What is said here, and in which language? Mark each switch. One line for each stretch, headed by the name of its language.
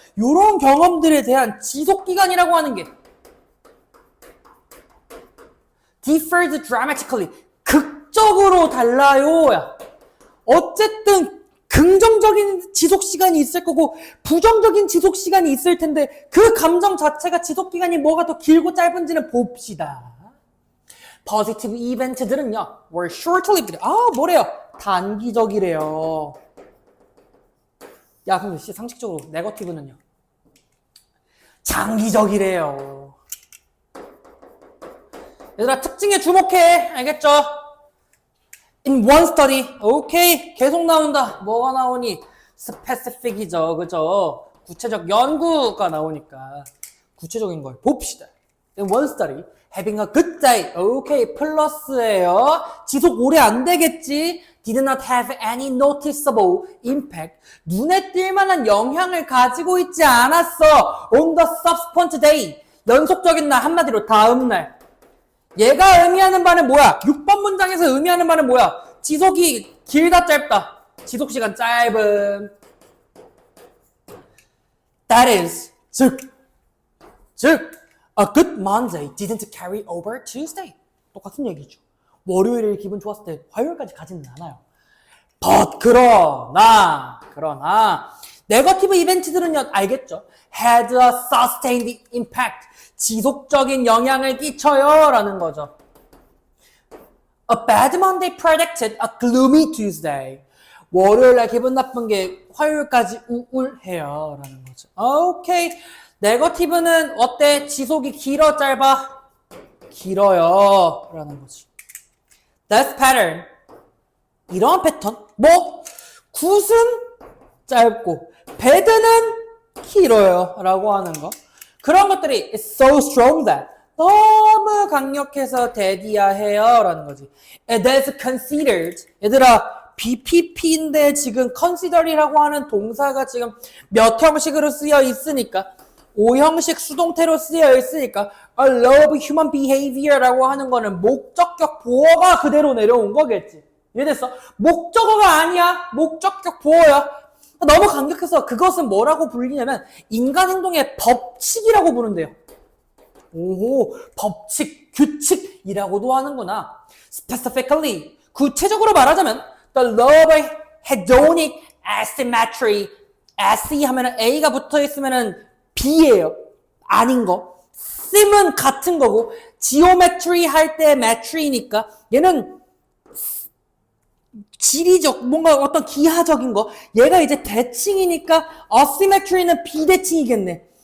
Korean: 이런 경험들에 대한 지속기간이라고 하는 게
English: differs dramatically,
Korean: 극적으로 달라요. 어쨌든 긍정적인 지속시간이 있을 거고 부정적인 지속시간이 있을 텐데 그 감정 자체가 지속기간이 뭐가 더 길고 짧은지는 봅시다.
English: positive
Korean: 이벤트들은요,
English: were short-lived.
Korean: 뭐래요? 단기적이래요. 야, 그럼 상식적으로 네거티브는요? 장기적이래요. 얘들아, 특징에 주목해. 알겠죠?
English: In one study, 오케이,
Korean: 계속 나온다. 뭐가 나오니? specific이죠, 그죠? 구체적 연구가 나오니까 구체적인 걸 봅시다.
English: In one study, having a good day,
Korean: 오케이, 플러스예요. 지속 오래 안 되겠지?
English: Did not have any noticeable impact.
Korean: 눈에 띌 만한 영향을 가지고 있지 않았어.
English: On the subsequent day,
Korean: 연속적인 날, 한마디로 다음 날. 얘가 의미하는 바는 뭐야? 6번 문장에서 의미하는 바는 뭐야? 지속이 길다 짧다? 지속시간 짧은.
English: That is, 즉, a good Monday didn't carry over Tuesday.
Korean: 똑같은 얘기죠. 월요일에 기분 좋았을 때 화요일까지 가지는 않아요. But, 그러나, 네거티브 이벤트들은요, 알겠죠?
English: Had a sustained impact.
Korean: 지속적인 영향을 끼쳐요. 라는 거죠.
English: A bad Monday predicted a gloomy Tuesday.
Korean: 월요일날 기분 나쁜 게 화요일까지 우울해요. 라는 거죠. 오케이. 네거티브는 어때? 지속이 길어, 짧아? 길어요. 라는 거지.
English: This pattern.
Korean: 이러한 패턴. 뭐, 굿은 짧고, bad는 길어요. 라고 하는 거. 그런 것들이
English: it's so strong that.
Korean: 너무 강력해서 대디야해요. 라는 거지.
English: It is considered.
Korean: 얘들아, BPP인데 지금 consider이라고 하는 동사가 지금 몇 형식으로 쓰여 있으니까 5형식 수동태로 쓰여 있으니까
English: a law of human behavior
Korean: 라고 하는 거는 목적격 보어가 그대로 내려온 거겠지. 이해됐어? 목적어가 아니야. 목적격 보어야. 너무 강력해서 그것은 뭐라고 불리냐면 인간 행동의 법칙이라고 부른대요. 오, 법칙, 규칙이라고도 하는구나.
English: Specifically,
Korean: 구체적으로 말하자면
English: the law of hedonic asymmetry.
Korean: S 하면은 A가 붙어 있으면은 B예요. 아닌 거. sim은 같은 거고 geometry 할 때 metry니까 얘는 지리적 뭔가 어떤 기하적인 거. 얘가 이제 대칭이니까 asymmetry는 비대칭이겠네.